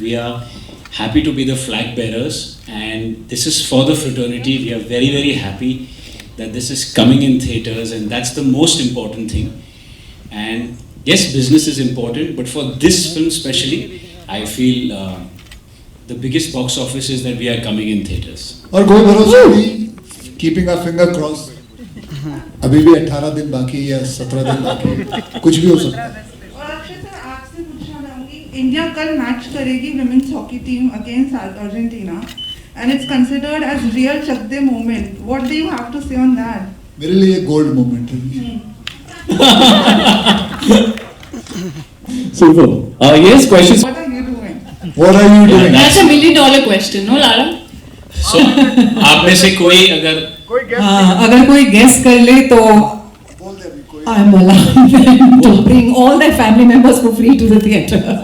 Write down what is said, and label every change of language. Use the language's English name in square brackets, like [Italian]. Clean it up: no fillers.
[English] We are happy to be the flag bearers, and this is for the fraternity. We are very, very happy that this is coming in theaters, and that's the most important thing. And yes, business is important, but for this film especially, I feel the biggest box office is that we are coming in theaters. [Hindi] और कोई भरोसा नहीं, [English] Keeping a finger cross. [Hindi] अभी भी 18 दिन बाकी या 17 दिन बाकी, कुछ भी हो सकता है। और अक्षय सर, आपसे पूछना चाहूंगी, इंडिया कल मैच करेगी women's hockey team against Argentina, [English] and it's considered as real Chak De moment. What do you have to say on that? [Hindi] मेरे लिए गोल्ड मोमेंट है। [English] Super. Yes, questions. What are you doing? What are you doing? That's a $1 million question, no, Lara? [Hindi] So, आप में से कोई अगर अगर कोई गेस कर ले तो [English] I am allowing them to bring all their family members for free to the theatre.